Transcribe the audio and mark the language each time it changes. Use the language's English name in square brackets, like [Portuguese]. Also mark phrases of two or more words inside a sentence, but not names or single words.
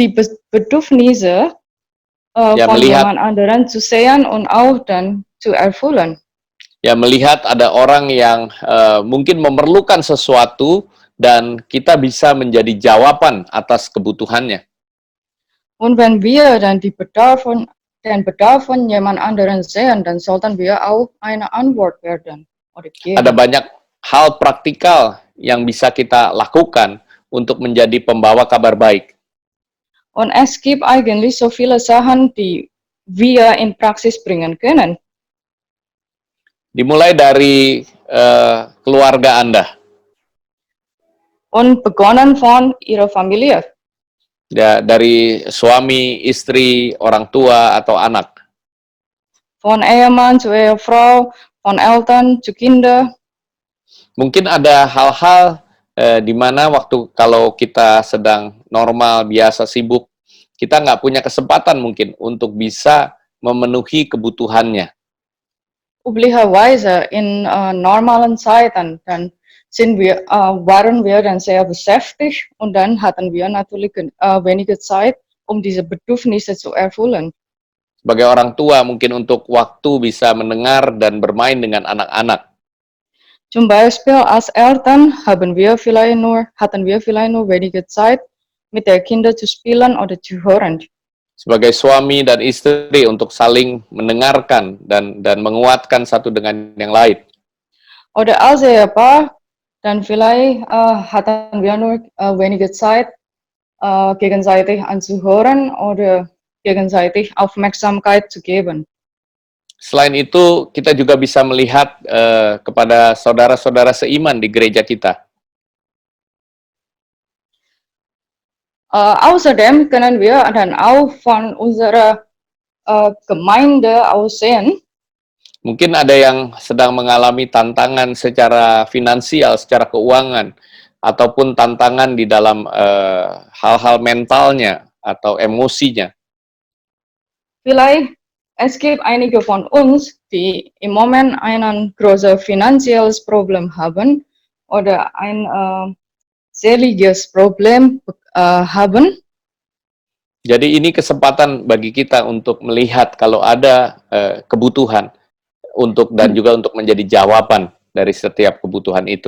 [German] Um die Bedürfnisse [Indonesian] Ya [German] von [Indonesian] melihat, [German] jemand anderen zu sehen und auch dann zu erfüllen. [Indonesian] ya melihat ada orang yang mungkin memerlukan sesuatu dan kita bisa menjadi jawaban atas kebutuhannya. [German] Und wenn wir dann den Bedarf von jemand anderen sehen, dann sollten wir auch eine Antwort werden oder [Indonesian] Ada [German] geben. [Indonesian] banyak hal praktikal yang bisa kita lakukan untuk menjadi pembawa kabar baik. [German] Und es gibt eigentlich so viele Sachen, die wir in Praxis bringen können. [Indonesian] Dimulai dari keluarga Anda. [German] Und begonnen von ihrer Familie, [Indonesian] Ya, dari suami, istri, orang tua, atau anak. [German] von Ehemann zu Ehefrau, von Eltern zu Kinder. [Indonesian] Mungkin ada hal-hal di mana waktu kalau kita sedang normal, biasa, sibuk, kita nggak punya kesempatan mungkin untuk bisa memenuhi kebutuhannya. [German] Üblicherweise in normalen Zeiten, dann waren wir dann sehr beschäftigt und dann hatten wir natürlich wenige Zeit, um diese Bedürfnisse zu erfüllen. [Indonesian] Sebagai orang tua mungkin untuk waktu bisa mendengar dan bermain dengan anak-anak. [German] Zum Beispiel als Eltern hatten wir vielleicht nur wenige Zeit, mit der Kinder zu spielen oder zu hören. [Indonesian] Sebagai suami dan istri untuk saling mendengarkan dan menguatkan satu dengan yang lain. [German] Oder als Ehepaar, dann vielleicht hatten wir nur wenige Zeit, gegenseitig anzuhören oder gegenseitig Aufmerksamkeit zu geben. [Indonesian] Selain itu, kita juga bisa melihat kepada saudara-saudara seiman di gereja kita. [German] Außerdem können wir dann auch von unserer Gemeinde aus sehen, [Indonesian] Mungkin ada yang sedang mengalami tantangan secara finansial, secara keuangan, ataupun tantangan di dalam hal-hal mentalnya atau emosinya. [German] vielleicht es gibt einige von uns, die im Moment ein großes finanzielles Problem haben oder ein seeliges Problem haben. [Indonesian] Jadi ini kesempatan bagi kita untuk melihat kalau ada kebutuhan dan juga untuk menjadi jawaban dari setiap kebutuhan itu.